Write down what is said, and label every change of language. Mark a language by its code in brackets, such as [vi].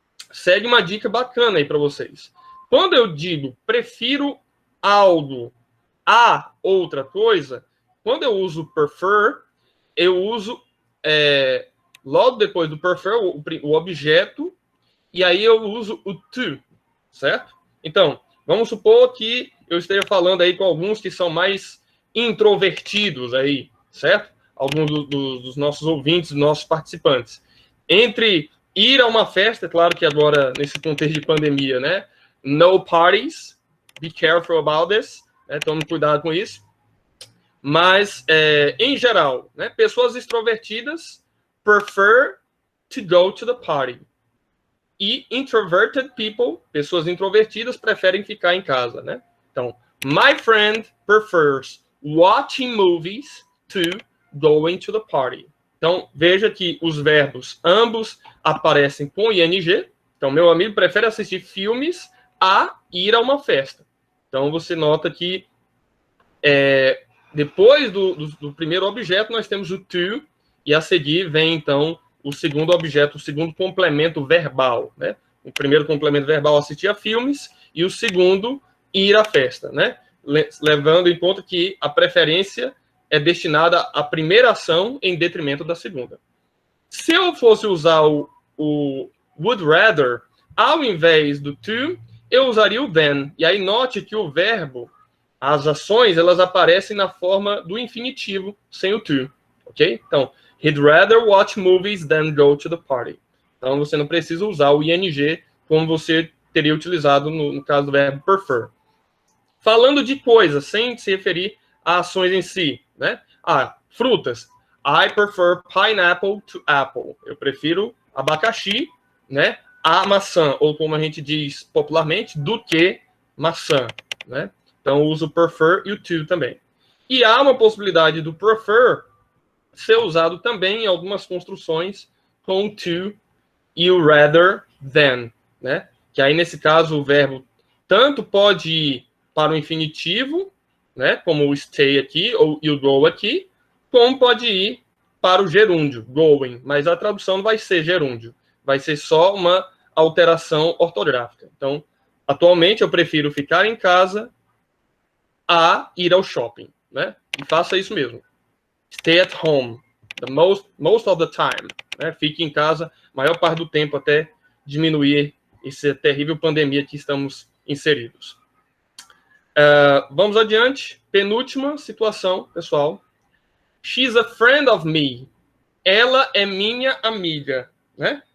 [pt] Segue uma dica bacana aí para vocês. Quando eu digo prefiro algo a outra coisa, quando eu uso prefer, eu uso logo depois do prefer o objeto, e aí eu uso o to, certo? Então, vamos supor que eu esteja falando aí com alguns que são mais introvertidos aí, certo? Alguns dos nossos ouvintes, dos nossos participantes. Entre ir a uma festa, claro que agora, nesse contexto de pandemia, né? [en] No parties, be careful about this, né? [pt] Tome cuidado com isso. Mas, em geral, né? Pessoas extrovertidas [en] prefer to go to the party. [pt] E [en] introverted people, [pt] pessoas introvertidas, preferem ficar em casa, né? [en] Então, my friend prefers watching movies to going to the party. [pt] Então, veja que os verbos ambos aparecem com ing. Então, meu amigo prefere assistir filmes a ir a uma festa. Então, você nota que depois do primeiro objeto, nós temos o to, e a seguir vem, então, o segundo objeto, o segundo complemento verbal, né? O primeiro complemento verbal, assistir a filmes, e o segundo, ir à festa, né? Levando em conta que a preferência é destinada à primeira ação em detrimento da segunda. Se eu fosse usar o would rather, ao invés do to, eu usaria o then. E aí note que o verbo, as ações, elas aparecem na forma do infinitivo, sem o to, ok? Então, [en] he'd rather watch movies than go to the party. [pt] Então, você não precisa usar o ing como você teria utilizado no caso do verbo prefer. Falando de coisas, sem se referir a ações em si, né? Frutas. [en] I prefer pineapple to apple. [pt] Eu prefiro abacaxi, né, a maçã, ou como a gente diz popularmente, do que maçã, né? Então, uso prefer e o to também. E há uma possibilidade do prefer ser usado também em algumas construções com o to e o rather than, né? Que aí, nesse caso, o verbo tanto pode ir para o infinitivo, né, como o stay aqui, ou o go aqui, como pode ir para o gerúndio, going, mas a tradução não vai ser gerúndio, vai ser só uma alteração ortográfica. Então, atualmente eu prefiro ficar em casa a ir ao shopping, né? E faça isso mesmo. [en] Stay at home, most of the time, né? [pt] Fique em casa a maior parte do tempo até diminuir essa terrível pandemia que estamos inseridos. Vamos adiante. Penúltima situação, pessoal. [en] She's a friend of me. [pt] Ela é minha amiga, né?